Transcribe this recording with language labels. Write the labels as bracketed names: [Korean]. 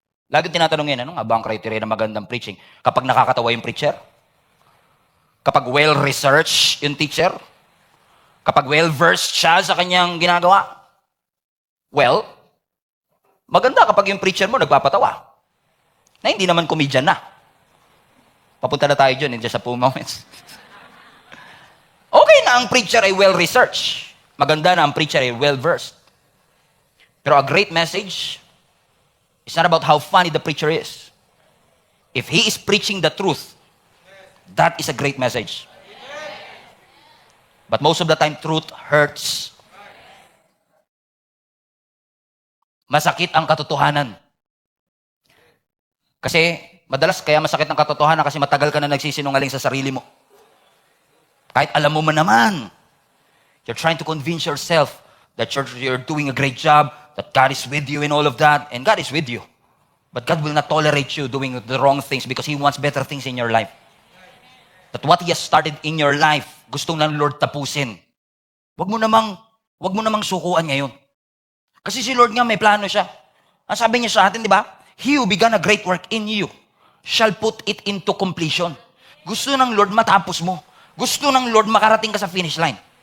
[Filipino] Lagi tinatanong yan, ano nga ba ang criteria ng magandang preaching? Kapag nakakatawa yung preacher? Kapag well-researched yung teacher? Kapag well-versed siya sa kanyang ginagawa? Well, maganda kapag yung preacher mo nagpapatawa. Na hindi naman comedian na. Papunta na tayo dyan in just a few moments. Okay na ang preacher ay well-researched. Maganda na ang preacher ay well-versed. [English] Pero a great message is not about how funny the preacher is. If he is preaching the truth, that is a great message. But most of the time, truth hurts. [Filipino] Masakit ang katotohanan. Kasi, madalas kaya masakit ang katotohanan kasi matagal ka na nagsisinungaling sa sarili mo. Kahit alam mo man naman, [English] you're trying to convince yourself that you're doing a great job, that God is with you in all of that, and God is with you. But God will not tolerate you doing the wrong things because He wants better things in your life. That what He has started in your life, [Filipino] gustong ng Lord tapusin. Wag mo namang sukuan ngayon. Kasi si Lord nga may plano siya. Ang sabi niya sa atin, di ba? [English] He who began a great work in you shall put it into completion. [Filipino] Gusto ng Lord matapos mo. Gusto ng Lord makarating ka sa finish line.